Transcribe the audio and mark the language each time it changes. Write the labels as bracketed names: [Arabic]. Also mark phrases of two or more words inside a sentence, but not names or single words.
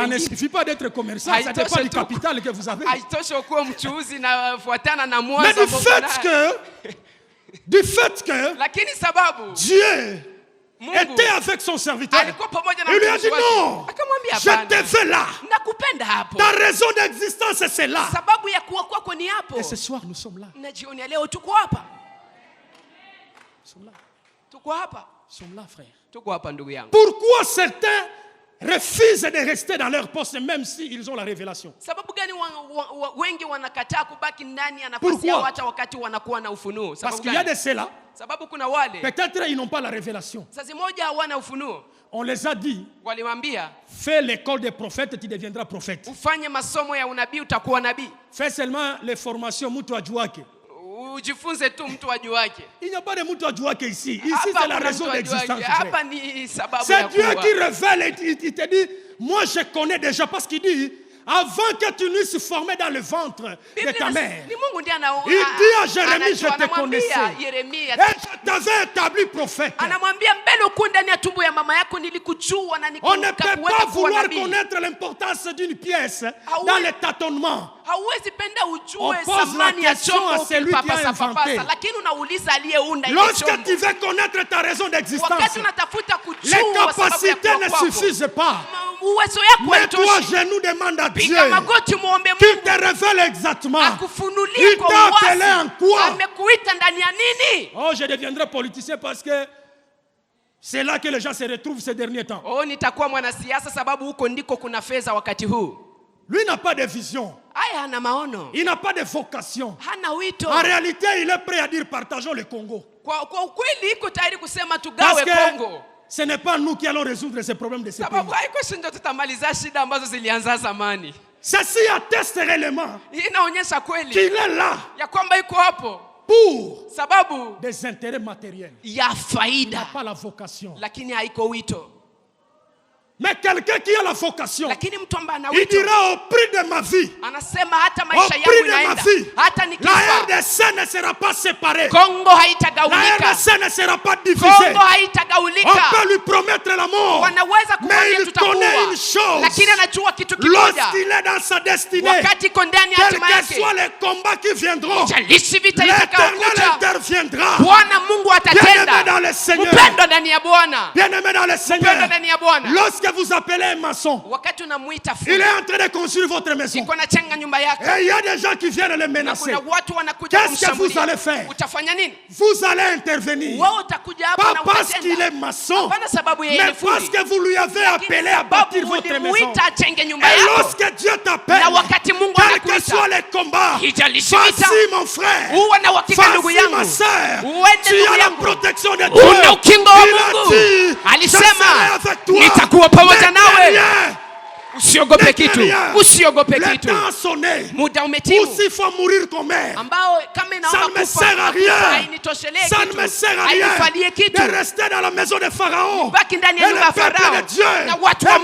[French] Ça ne [Swahili] wengine. [French] suffit pas d'être commerçant, ça [Swahili] Haitoshe [French] dépend du [Swahili] tu. [French] capital que vous avez. [Swahili] Haitoshi kuwa mchuuzi na fuatana na [French] Mais [Swahili] mwanzo [French] du fait que [Swahili] lakini sababu [French] Dieu [Swahili] Mungu [French] était avec son serviteur, [Swahili] alikuwa pamoja na [French] il lui a [Swahili] mtumishi [French] dit [Swahili] wake. [French] non, [Swahili] Akamwambia [French] je te [Swahili] hapana, [French] veux là. [Swahili] nakupenda hapo, [French] Ta raison d'existence c'est là. [Swahili] sababu ya kuwa kwako ni hapo. [French] Et ce soir nous sommes là. [Swahili] Na jioni ya leo tuko hapa, [French] Nous sommes là. [Swahili] tuko hapa, [French] Nous sommes là, frère. [Swahili] tuko hapa ndugu yangu. [French] Pourquoi certains refusent de rester dans leur poste même s'ils ont la révélation? [Swahili] Sababu gani wengi wanakataa kubaki ndani ya nafasi [French] Pourquoi? [Swahili] yao hata wakati wanakuwa na ufunuo? [French] Parce [Swahili] Sababu [French] qu'il y a [Swahili] gani? [French] de ceux-là, [Swahili] Sababu kuna wale [French] peut-être ils n'ont pas la révélation. [Swahili] sasa moja hawana ufunuo, [French] On les a dit, [Swahili] walimwambia [French] fais l'école des prophètes, tu deviendras prophète. [Swahili] ufanye masomo ya unabii utakuwa nabii. [French] Fais seulement les formations [Swahili] mtu ajuake. Ujifunze tu mtu ajuake. [French] Il n'y a pas de [Swahili] mtu ajuake [French] ici. Ici [Swahili] Hapa [French] c'est la [Swahili] kuna [French] raison [Swahili] mtu [French] d'existence. [Swahili] ajuake. [French] frère. [Swahili] Hapa ni sababu [French] C'est [Swahili] ya [French] Dieu [Swahili] kuwa. [French] qui révèle et il te dit, moi je connais déjà parce qu'il dit, avant que tu ne sois formé dans le ventre de ta mère, [Swahili] Ni Mungu ndiye [French] il dit à Jérémie, je te [Swahili] anamwambia [French] connaissais. [Swahili] Yeremia, [French] Et je t'avais établi prophète. [Swahili] anamwambia mbele ukuwa ndani ya tumbo ya mama yako nilikujua na [French] On ne [Swahili] nikakuweka [French] peut pas [Swahili] kuwa [French] vouloir [Swahili] nabii. [French] connaître l'importance d'une pièce oui. dans les tâtonnements. [Swahili] Hauwezi penda [French] On [Swahili] ujue [French] pose [Swahili] thamani [French] la [Swahili] ya [French] question [Swahili] chombo [French] à celui qui a [Swahili] ukipapasa [French] inventé. [Swahili] papasa, lakini unauliza aliyeunda ile [French] Lorsque [Swahili] chombo. [French] tu veux connaître ta raison d'existence, [Swahili] Wakati unatafuta [French] les [Swahili] kujua sababu ya [French] capacités [Swahili] kuwa [French] ne [Swahili] kwako, [French] suffisent pas. [Swahili] uwezo yako [French] Mets-toi à [Swahili] haitoshi. [French] genoux, demande à Dieu [Swahili] Piga magoti muombe [French] qui [Swahili] Mungu [French] te révèle exactement. [Swahili] akufunulie [French] Il [Swahili] kwa [French] t'a appelé en [Swahili] uwazi. [French] quoi? [Swahili] Amekuita ndani ya nini? [French] Oh, je deviendrai politicien parce que c'est là que les gens se retrouvent ces derniers temps. [Swahili] Oh, nitakuwa mwanasiasa sababu huko ndiko kuna fedha wakati huu. [French] Lui n'a pas de vision. [Swahili] Haya hana maono, [French] Il n'a pas de vocation. [Swahili] hana wito. [French] En réalité, il est prêt à dire partageons le Congo. [Swahili] Kwa ukweli iko tayari kusema [French] Parce [Swahili] tugawe [French] que [Swahili] Kongo. [French] ce n'est pas nous qui allons résoudre ces problèmes de ce pays. [Swahili] Sababu haiko shindo tutamaliza shida ambazo zilianza zamani. [French] Ceci atteste réellement [Swahili] Hii inaonyesha kweli [French] qu'il est là [Swahili] ya kwamba iko hapo [French] pour [Swahili] sababu [French] des intérêts matériels. [Swahili] ya [French] Il n'a [Swahili] faida, [French] pas la vocation. [Swahili] lakini haiko wito. [French] Mais quelqu'un qui a la vocation, [Swahili] Lakini mtu ambaye ana [French] il [Swahili] wito [French] dira au prix de ma vie, [Swahili] anasema hata [French] au [Swahili] maisha [French] prix [Swahili] yangu [French] de ma [Swahili] inaenda, [French] vie, [Swahili] hata [French] la [Swahili] nikifa [French] RDC ne sera pas séparée. [Swahili] Kongo [French] La [Swahili] haitagaulika, [French] RDC ne sera pas divisée. [Swahili] Kongo [French] On [Swahili] haitagaulika. [French] peut lui promettre la mort. [Swahili] Wanaweza [French] Mais [Swahili] kumwambia [French] il [Swahili] tutakuwa, [French] connaît une chose. [Swahili] lakini anajua kitu kimoja, [French] Lorsqu'il est dans sa destinée, [Swahili] wakati iko ndani ya [French] quels [Swahili] hatima [French] que [Swahili] yake, [French] soient les combats qui viendront, [Swahili] jalishi vita [French] l'Éternel [Swahili] itakayokuja, [French] interviendra. [Swahili] Bwana Mungu [French] Bien-aimé dans [Swahili] atatenda. [French] le Seigneur. [Swahili] Mpendo ndani ya Bwana, [French] Bien-aimé dans le [Swahili] mpendo [French] Seigneur, [Swahili] ndani ya Bwana. [French] lorsque vous appelez un maçon, [Swahili] Wakati unamuita [French] il est [Swahili] fundi, [French] en train de construire votre maison. [Swahili] iko nachenga nyumba yake, [French] Et il y a des gens qui viennent le [Swahili] na [French] menacer. [Swahili] kuna watu wanakuja [French] Qu'est-ce que vous [Swahili] kumshambulia. [French] allez faire? [Swahili] Utafanya nini? [French] Vous allez intervenir. [Swahili] Wewe utakuja hapa [French] Pas [Swahili] na [French] parce qu'il [Swahili] utatenda, [French] est maçon, [Swahili] hapana sababu yeye [French] mais [Swahili] ni [French] parce [Swahili] fundi, [French] que vous lui avez appelé à bâtir [Swahili] sababu [French] votre maison. [Swahili] ulimuita achenge nyumba [French] Et [Swahili] yako. [French] lorsque Dieu t'appelle, [Swahili] Na wakati Mungu [French] quels que [Swahili] anakuita, [French] soient les combats, [Swahili] hijalishi vita, [French] vas-y mon frère, [Swahili] uwe na uhakika ndugu [French] vas-y [Swahili] yangu, [French] ma soeur, [Swahili] uende [French] tu [Swahili] ndugu [French] as la [Swahili] yangu, [French] protection de [Swahili] una [French] Dieu. [Swahili] ukingo wa [French] Il a [Swahili] Mungu. [French] dit, je [Swahili] Alisema, [French] serai avec toi. [Swahili] nitakuwa pamoja [French] Ne [Swahili] nawe. [French] crains rien. [Swahili] Usiogope [French] Ne [Swahili] kitu, [French] crains rien. [Swahili] usiogope [French] Le [Swahili] kitu. [French] temps a sonné. [Swahili] Muda umetimu, [French] Ou s'il faut mourir comme mère, [Swahili] ambao kama [French] ça [Swahili] inaomba [French] ne me [Swahili] kufa, [French] sert à rien. [Swahili] hainitoshelee [French] Ça ne [Swahili] kitu, [French] me sert à rien [Swahili] hainifalie kitu. [French] de rester dans la maison de Pharaon. [Swahili] Baki ndani [French] Et [Swahili] ya nyumba ya [French] le peuple [Swahili] Farao [French] de Dieu [Swahili] na watu wa